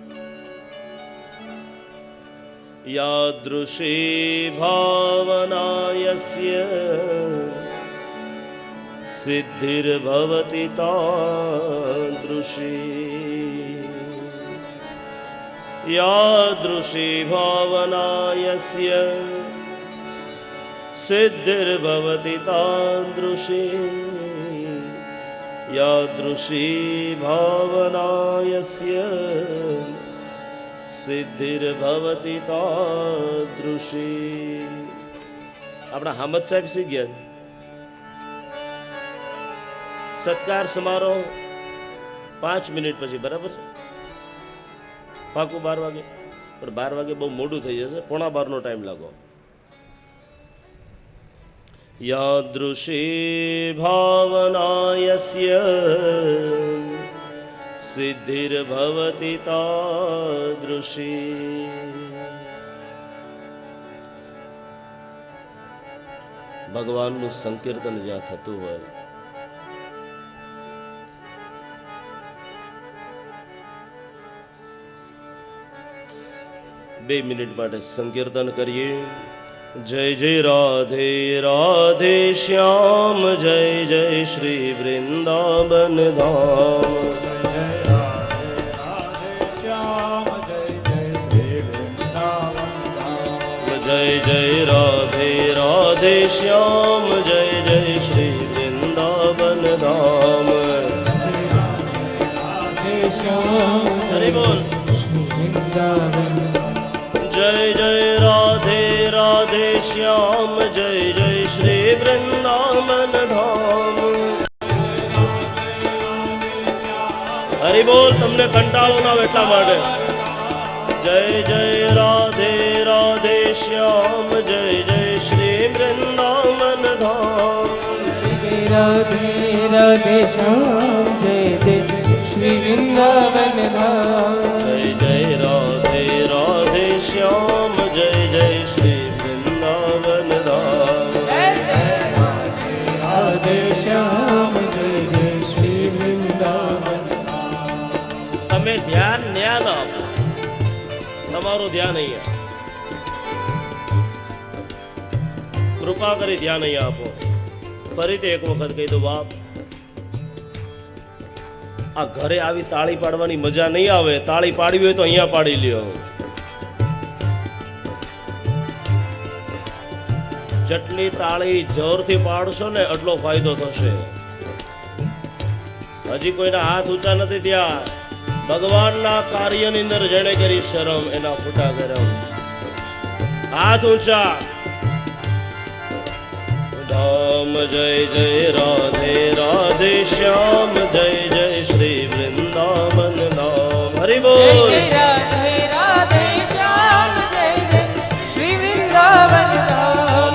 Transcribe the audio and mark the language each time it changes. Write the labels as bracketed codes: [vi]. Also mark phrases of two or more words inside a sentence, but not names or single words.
[sa] યાદૃશી ભાવનાયસ્ય સિદ્ધિર્ભવતિ તાદૃશી. યાદૃશી ભાવનાયસ્ય સિદ્ધિર્ભવતિ તાદૃશી. यादृशी भावना यस्य सिद्धिर्भवति तादृशी। [gu] આપણા હામદ સાહેબ શી ગયા સત્કાર સમારોહ 5 મિનિટ પછી, બરાબર છે? પાકું 12 વાગે, પણ 12 વાગે બહુ મોડું થઈ જશે, 11:15 નો ટાઈમ લાગો। [sa] यादृशी भावना यस्य सिद्धिर्भवति तादृशी। [gu] ભગવાનનું સંકીર્તન જ્યાં થતું હોય, બે મિનિટ માટે સંકીર્તન કરીએ। [hi] जय जय राधे राधे श्याम, जय जय श्री वृंदावन धाम। जय राधे राधे श्याम, जय जय श्री वृंदावन धाम। जय जय राधे राधे श्याम, जय जय श्री वृंदावन धाम। राधे श्याम हरि बोल। वृंदावन। जय जय राधे राधे श्याम, जय जय श्री वृंदावन धाम। हरि बोल। [gu] તમને કંટાળો ના આવે એટલા માટે। [hi] जय जय राधे राधे श्याम, जय जय श्री वृंदावन धाम। जय राधे राधे श्याम, जय जय श्री वृंदावन धाम। जय जय राधे राधे श्याम, जय जय श्री वृंदावन धाम। राधे श्याम, जय जय श्री वृंदावन। [gu] તમે ધ્યાન ન્યા ના આપો, તમારું ધ્યાન અહીંયા, કૃપા કરી ધ્યાન અહીંયા આપો। ફરીથી એક વખત કહી દો બાપ, આ ઘરે આવી તાળી પાડવાની મજા નહીં આવે। તાળી પાડવી હોય તો અહીંયા પાડી લ્યો। જેટલી તાળી જોરથી પાડશો ને એટલો ફાયદો થશે। હજી કોઈના હાથ ઊંચા નથી થયા। ભગવાનના કાર્યની અંદર જેણે કરી શરમ, એના ફૂટા ગરમ। હાથ ઊંચા। [hi] धाम जय जय राधे राधे श्याम, जय जय श्री वृंदावन धाम। हरि बोल। जय राधे राधे श्याम, जय जय श्री वृंदावन धाम।